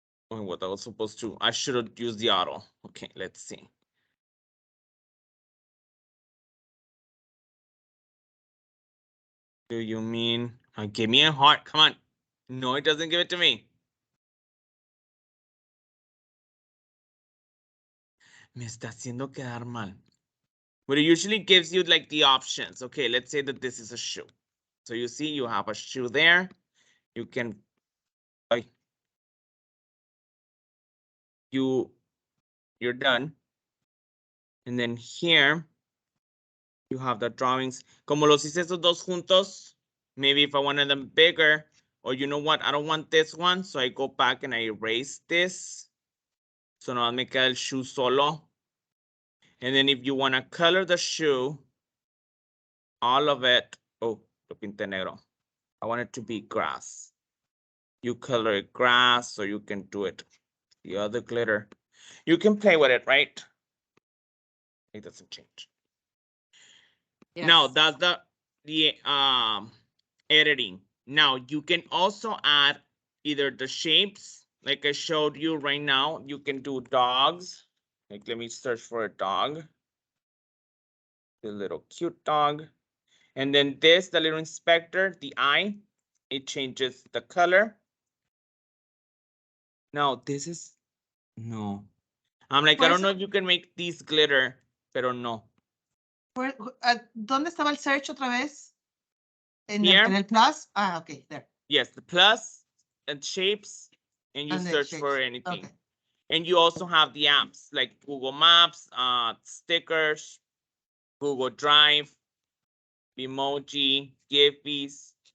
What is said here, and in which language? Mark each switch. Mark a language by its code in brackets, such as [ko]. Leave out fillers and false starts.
[en] Oh, what I was supposed to, I should have used the auto. Okay, let's see. Do you mean, give me a heart, come on. No, it doesn't give it to me. [es] Me está haciendo quedar mal. [en] But it usually gives you like the options. Okay, let's say that this is a shoe. So you see you have a shoe there. You can, you're done. And then here, you have the drawings. Como los hice esos dos juntos, maybe if I wanted them bigger, or you know what, I don't want this one, so I go back and I erase this. So now [es] me queda el shoe solo. [en] And then if you want to color the shoe, all of it, oh, [es] lo pinté negro. [en] I want it to be grass. You color it grass, so you can do it. The other glitter. You can play with it, right? It doesn't change. Yes. Now that's the editing. Now you can also add either the shapes, like I showed you right now. You can do dogs. Like let me search for a dog. The little cute dog. And then this, the little inspector, the eye, it changes the color. Now this is, no. I'm like, I don't know if you can make these glitter, [es] pero no. ¿Dónde estaba el search otra vez? [en] Here? [es] En el plus? Ah, [en] okay, there. Yes, the plus and shapes, and you And then search for shapes. anything. Okay. And you also have the apps like Google Maps, stickers, Google Drive, Emoji, Giphies.